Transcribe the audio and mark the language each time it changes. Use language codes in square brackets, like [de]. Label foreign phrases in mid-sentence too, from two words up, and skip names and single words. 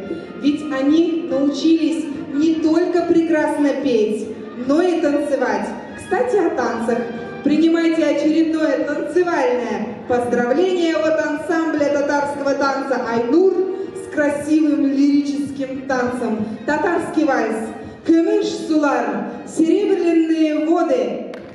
[ru] Ведь они научились не только прекрасно петь, но и танцевать. Кстати, о танцах. Принимайте очередное танцевальное поздравление от ансамбля татарского танца «Айнур» с красивым лирическим танцем. Татарский вальс. [tt] Көмеш сулар, [ru] серебряные воды.